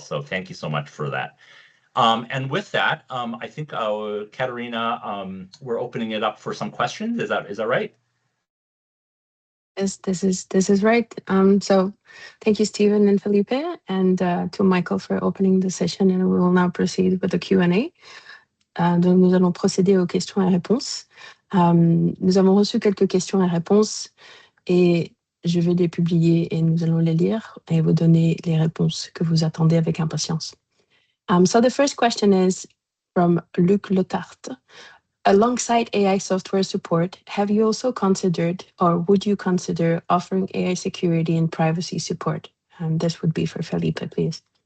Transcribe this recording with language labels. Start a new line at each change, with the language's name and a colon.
English: So thank you so much for that. And with that, I think Katerina, we're opening it up for some questions. Is that right? Yes, this is right. So thank you, Stephen and Felipe, and to Michael for opening the session, and we will now proceed with the Q&A.
French: Donc nous allons procéder aux questions et réponses. Nous avons reçu quelques questions et réponses, et je vais les publier et nous allons les lire et vous donner les réponses que vous attendez avec impatience.
English: So the first question is from Luc Letarte. Alongside AI software support, have you also considered, or would you consider, offering AI security and privacy support? This would be for Felipe, please.